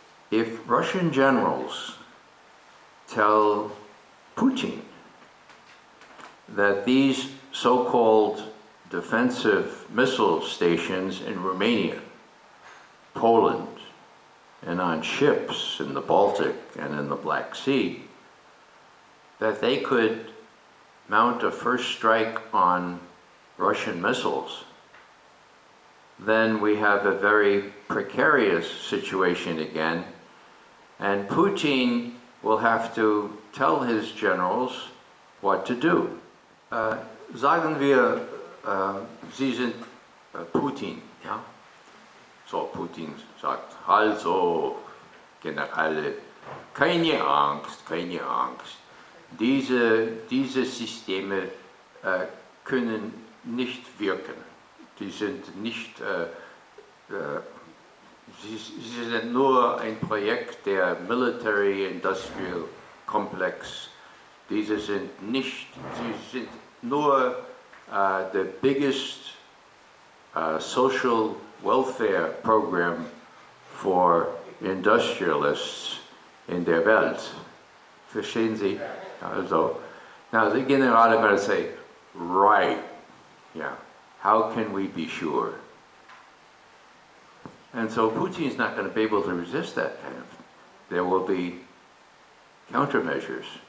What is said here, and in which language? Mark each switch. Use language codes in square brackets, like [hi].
[en] If Russian generals tell Putin that these so-called defensive missile stations in Romania, Poland, and on ships in the Baltic and in the Black Sea, that they could mount a first strike on Russian missiles, then we have a very precarious situation again, and Putin will have to tell his generals what to do. [de] Sagen wir, Sie sind Putin, ja? So, Putin sagt, also, Generale, keine Angst, keine Angst. Diese Systeme können nicht wirken. Die sind nicht, sie sind nur ein Projekt der [en] Military Industrial Complex. [de] Diese sind nicht, sie sind nur [en] the biggest social welfare program for industrialists [de] in der Welt. Verstehen Sie? [en] Also, now the general are going to say, right, yeah, how can we be sure? And so Putin's not going to be able to resist that kind of thing. There will be countermeasures.